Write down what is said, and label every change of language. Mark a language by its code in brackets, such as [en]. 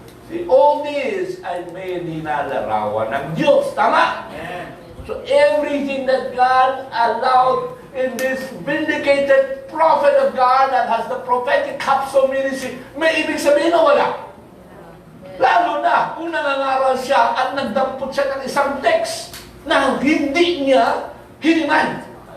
[tl] See, all this ay may nilalarawan ng Diyos. Tama? [en] So everything that God allowed in this vindicated prophet of God that has the prophetic capsule ministry, [tl] may ibig sabihin na wala. Lalo na kung nangangaral siya at nagdampot siya ng isang text na hindi niya hinimay.